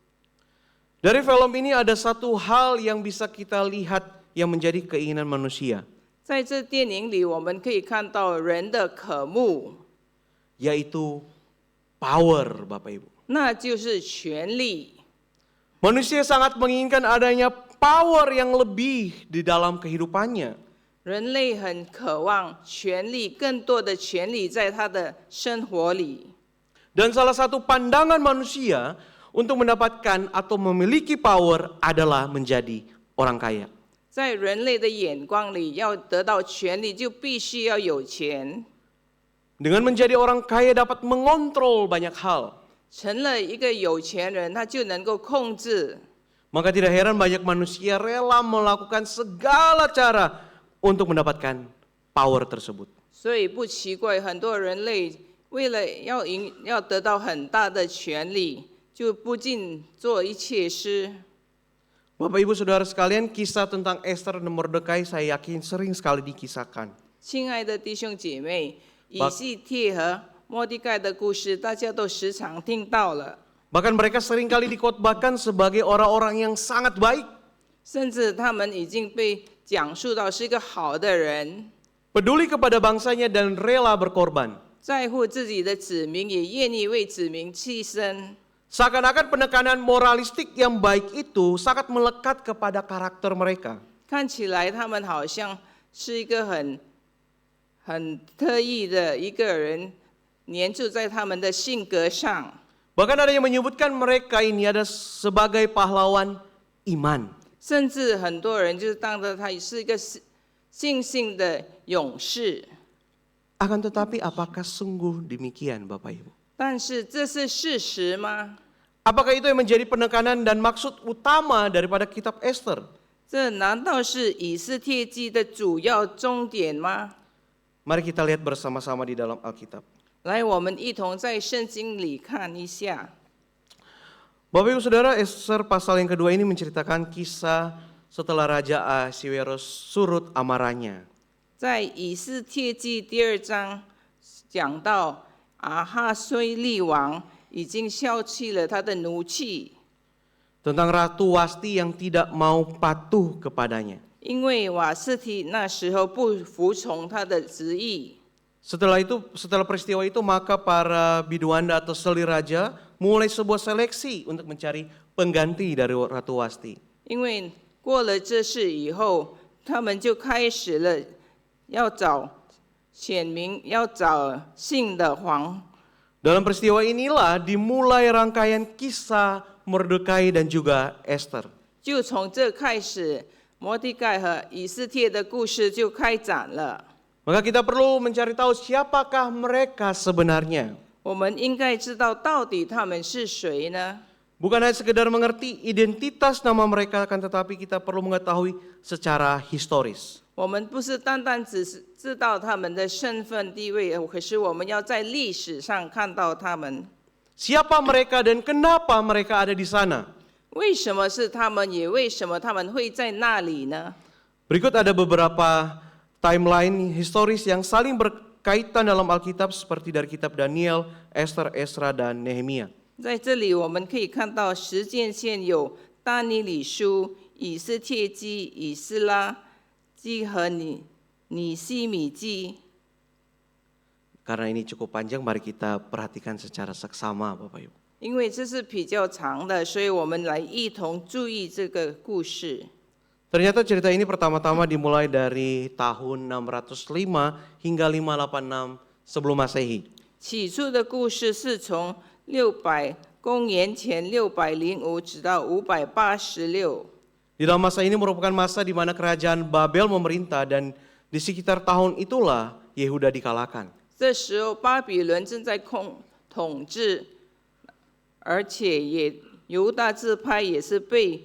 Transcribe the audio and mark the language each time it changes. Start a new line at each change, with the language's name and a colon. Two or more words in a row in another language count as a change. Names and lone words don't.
Indonesian: Dari film ini ada satu hal yang bisa kita lihat yang menjadi keinginan manusia.
Chinese: 在这电影里，我们可以看到人的渴慕，
Indonesian: Yaitu power, Bapak Ibu.
Chinese: 那就是权力。
Indonesian: Manusia sangat menginginkan adanya power yang lebih di dalam kehidupannya.
Chinese: 人类很渴望权力，更多的权力在他的生活里。
Indonesian: Dan salah satu pandangan manusia untuk mendapatkan atau memiliki power adalah menjadi orang kaya.
Chinese: 在人类的眼光里，要得到权力，就必须要有钱。
Indonesian: Dengan menjadi orang kaya dapat mengontrol banyak hal.
Chinese: 成了一个有钱人，他就能够控制。
Indonesian: Maka tidak heran banyak manusia rela melakukan segala cara untuk mendapatkan power tersebut.
Chinese: 所以不奇怪，很多人类为了要得到很大的权力，就不尽做一切事。
Indonesian: Bapak Ibu Saudara sekalian, kisah tentang Esther dan Mordekai saya yakin sering sekali dikisahkan.
Chinese: 亲爱的弟兄姐妹，以西帖和末底改的故事，大家都时常听到了。
Indonesian: Bahkan mereka sering kali dikotbahkan sebagai orang-orang yang sangat baik.
Chinese: 甚至他们已经被讲述到是一个好的人，
Indonesian: Peduli kepada bangsanya dan rela berkorban.
Chinese: 在乎自己的子民，也愿意为子民牺牲。
Indonesian: Seakan-akan penekanan moralistik yang baik itu sangat melekat kepada karakter mereka.
Chinese: 看起来他们好像是一个很特意的一个人，黏住在他们的性格上。
Indonesian: Bahkan ada yang menyebutkan mereka ini ada sebagai pahlawan iman.
Chinese: 甚至很多人就是当着他是一个信的勇士。
Indonesian: Akan tetapi apakah sungguh demikian Bapak Ibu?
Chinese: 但是这是事实吗？
Indonesian: Apakah itu yang menjadi penekanan dan maksud utama daripada kitab Esther?
Chinese: 这难道是以斯帖记的主要终点吗？
Indonesian: Mari kita lihat bersama-sama di dalam Alkitab.
Chinese: 来，我们一同在圣经里看一下。
Indonesian: Bapak Ibu Saudara, Esther pasal yang kedua ini menceritakan kisah setelah Raja Ahasiweros surut amarahnya.
Chinese: 在以斯帖记第2章讲到阿哈虽利王已经消去了他的怒气，
Indonesian: tentang Ratu Wasti yang tidak mau patuh kepadanya.
Chinese: 因为瓦斯提那时候不服从他的旨意。
Indonesian: Setelah peristiwa itu maka para biduanda atau selir raja mulai sebuah seleksi untuk mencari pengganti dari Ratu Wasti.
Chinese: 因为过了这事以后，他们就开始了要找选民，要找新的皇。
Indonesian: Dalam peristiwa inilah dimulai rangkaian kisah Mordekai dan juga Esther.
Chinese: 就从这开始，摩地盖和以斯帖的故事就开展了。
Indonesian: Maka kita perlu mencari tahu siapakah mereka sebenarnya.
Chinese: 我们应该知道到底他们是谁呢？
Indonesian: Bukan hanya sekedar mengerti identitas nama mereka, akan tetapi kita perlu mengetahui secara historis.
Chinese: 我们不是单单只是知道他们的身份地位，可是我们要在历史上看到他们。
Indonesian: Siapa mereka dan kenapa mereka ada di sana?
Chinese: 为什么是他们，也为什么他们会在那里呢？
Indonesian: Berikut ada beberapa timeline historis yang saling berkaitan dalam Alkitab seperti dari kitab Daniel, Esther, Esra, dan Nehemia.
Chinese: 在这里我们可以看到时间线有但尼里书、以斯帖记、以斯拉记和尼希米记。
Indonesian: Karena ini cukup panjang, mari kita perhatikan secara seksama, Bapak Ibu.
Chinese: 因为这是比较长的，所以我们来一同注意这个故事。
Indonesian: Ternyata cerita ini pertama-tama dimulai dari tahun 605 hingga 586 sebelum Masehi.
Chinese: 起初的故事是从公元前605直到586。
Indonesian: Di dalam masa ini merupakan masa di mana kerajaan Babel memerintah dan di sekitar tahun itulah Yehuda dikalahkan.
Chinese: 这时候巴比伦正在统治，而且犹大支派也是被